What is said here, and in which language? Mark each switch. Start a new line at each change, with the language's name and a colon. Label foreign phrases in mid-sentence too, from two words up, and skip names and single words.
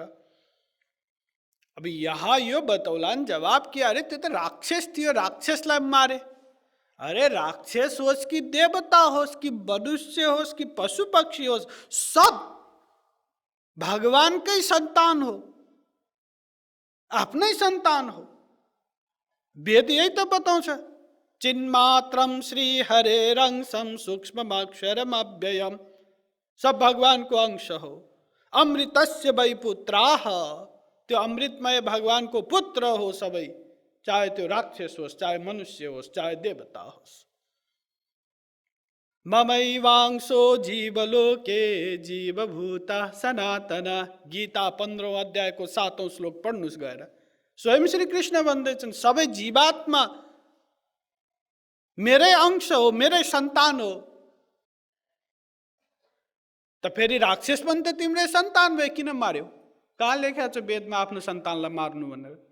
Nepali: अब यहाँ यो बतौलान् जवाब कि अरे त्यो त राक्षस थियो, राक्षसलाई मारे। अरे राक्षस होस् कि देवता होस् कि मनुष्य होस् कि पशु पक्षी होस्, सब भगवानकै सन्तान हो, आफ्नै सन्तान हो। वेद यही त बताउँछ,
Sanskrit: चिन्मात्रम श्री हरेरंशम सूक्ष्ममक्षरम अव्ययम,
Nepali: सब भगवानको अंश हो।
Sanskrit: अमृतस्य वै पुत्राः,
Nepali: त्यो अमृतमय भगवानको पुत्र हो सबै, चाहे त्यो राक्षस होस्, चाहे मनुष्य होस्, चाहे देवता होस्।
Sanskrit: ममैवांशो जीवलोके जीवभूता सनातना,
Nepali: गीता 15औं अध्यायको 7औं श्लोक पढ्नुस् गएर। स्वयं श्री कृष्ण भन्दैछन् सबै जीवात्मा मेरै अंश हो, मेरै सन्तान हो। त फेरि राक्षस पनि त तिम्रै सन्तान भए, किन मार्यो? कहाँ लेखेको छ वेदमा आफ्नो सन्तानलाई मार्नु भनेर?